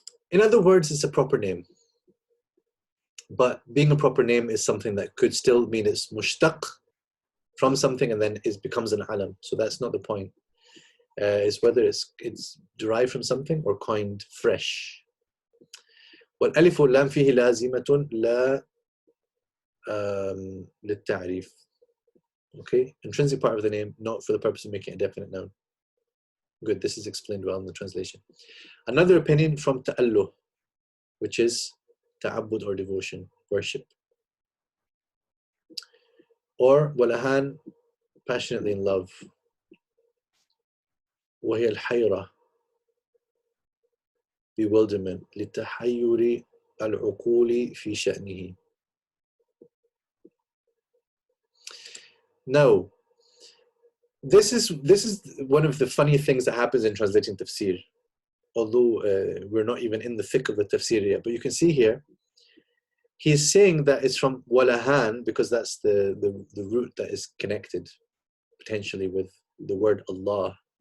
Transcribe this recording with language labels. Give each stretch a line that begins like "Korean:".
English: In other words, it's a proper name. But being a proper name is something that could still mean it's mushtaq from something and then it becomes an alam. So that's not the point. Is whether it's derived from something or coined fresh.
Arabic: والألف واللام فيه لازمة لا للتعريف.
English: Okay, intrinsic part of the name, not for the purpose of making it a definite noun. Good, this is explained well in the translation. Another opinion from ta'alluh, which is ta'abbud or devotion, worship. Or walahan, passionately in love.
Arabic: وهي الحيرة,
English: bewilderment,
Arabic: لتحير العقول في شأنه.
English: Now, this is one of the funny things that happens in translating tafsir, although we're not even in the thick of the tafsir yet. But you can see here, he's saying that it's from walahan because that's the root that is connected potentially with the word Allah.